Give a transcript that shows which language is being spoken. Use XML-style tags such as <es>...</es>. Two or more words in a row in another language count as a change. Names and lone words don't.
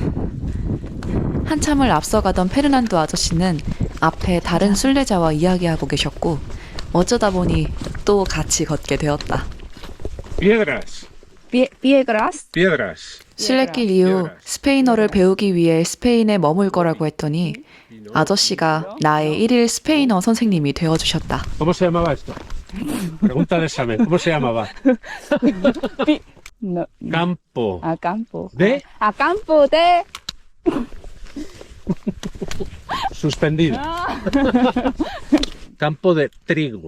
<ko>한참을 앞서가던 페르난도 아저씨는 앞에 다른 순례자와 이야기하고 계셨고 어쩌다 보니 또 같이 걷게 되었다.</ko> <es>Piedras, 비에그라스? piedras.</es> <ko>순례길 이후 스페인어를 배우기 위해 스페인에 머물 거라고 했더니 아저씨가 나의 1일 스페인어 선생님이 되어주셨다.</ko> <es>¿Cómo se llamaba esto? Pregunta de examen. ¿Cómo se llamaba? No. Campo 아, campo. de 아, campo de suspendido. Campo de trigo.</es>